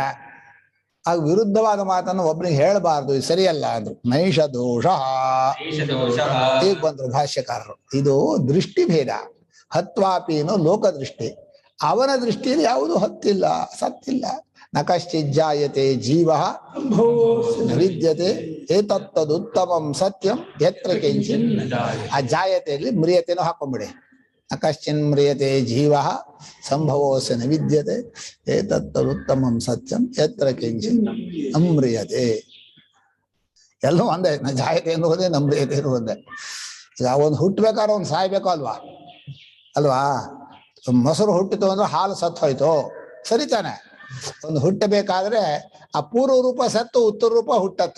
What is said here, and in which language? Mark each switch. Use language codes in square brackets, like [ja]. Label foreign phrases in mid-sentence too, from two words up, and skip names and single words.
[kn] ಆಗ ವಿರುದ್ಧವಾದ ಮಾತನ್ನು ಒಬ್ರಿಗೆ ಹೇಳಬಾರ್ದು, ಇದು ಸರಿಯಲ್ಲ ಅಂದ್ರು. [sa] ನೈಷ ದೋಷ. [kn] ಈಗ ಬಂದ್ರು ಭಾಷ್ಯಕಾರರು. ಇದು ದೃಷ್ಟಿ ಭೇದ. [sa] ಹತ್ವಾಪಿನೋ ಲೋಕದೃಷ್ಟಿ, [kn] ಅವನ ದೃಷ್ಟಿಯಲ್ಲಿ ಯಾವುದು ಹತ್ತಿಲ್ಲ, ಸತ್ತಿಲ್ಲ. [sa] ನ ಕಶ್ಚಿಜ್ಜಾಯತೆ ಜೀವ ವಿದ್ಯತೆ ಏತತ್ತದುತ್ತಮಂ ಸತ್ಯಂ ಯತ್ರ ಕಿಂಚಿನ್. [kn] ಆ ಜಾಯತೆಯಲ್ಲಿ ಮ್ರಿಯತೆನೂ ಹಾಕೊಂಡ್ಬಿಡಿ. [sa] ನ ಕಶ್ಚಿನ್ ಮ್ರಿಯತೆ ಜೀವ ಸಂಭವೋಸ್ಯ ನ ವಿದ್ಯತೆ ಏತತ್ತದುತ್ತಮಂ ಸತ್ಯಂ ಯತ್ರ ಕಿಂಚಿನ್ ಅಮ್ರಿಯತೆ. [kn] ಎಲ್ಲೂ ಒಂದೇ, ನ ಜಾಯತೆ ಎಂದು ಒಂದೇ, ನಮ್ರಿಯತೆ ಇರು ಒಂದೇ. ಈಗ ಒಂದು ಹುಟ್ಟಬೇಕಾದ್ರೆ ಒಂದು ಸಾಯ್ಬೇಕು ಅಲ್ವಾ? ಮೊಸರು ಹುಟ್ಟಿತು ಅಂದ್ರೆ ಹಾಲು ಸತ್ತು ಹೋಯ್ತು, ಸರಿ ತಾನೆ? ಒಂದು ಹುಟ್ಟಬೇಕಾದ್ರೆ ಆ ಪೂರ್ವ ರೂಪ ಸತ್ತು ಉತ್ತರ ರೂಪ ಹುಟ್ಟತ್ತೆ.